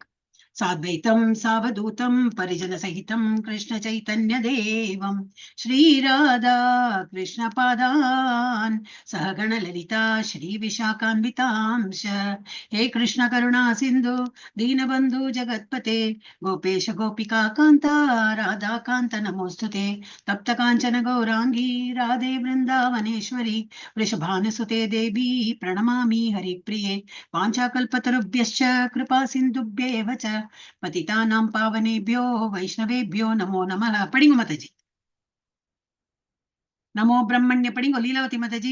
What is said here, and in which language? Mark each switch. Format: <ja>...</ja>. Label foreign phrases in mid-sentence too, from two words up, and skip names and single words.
<sa>साद्वैतं सावधूतं परिजन सहितं कृष्ण चैतन्य देवं श्रीराधा कृष्ण पादान् सहगण ललिता श्री विशाखान्वितांश्च. हे कृष्ण करुणा सिन्धु दीनबन्धु जगत्पते गोपेश गोपिका कान्ता राधा कान्त नमोऽस्तुते. तप्त काञ्चन गौराङ्गि राधे वृन्दावनेश्वरि वृषभानुसुते देवी प्रणमामि हरिप्रिये. वाञ्छाकल्पतरुभ्यश्च कृपा सिन्धुभ्येव च पतितानां पावनेभ्यो वैष्णवेभ्यो नमो नमः.</sa> <ta>படிங்கோ மாதாஜி.</ta> <sa>नमो ब्रह्मण्य</sa> <ta>படிங்கோ லீலாவதி மாதாஜி.</ta>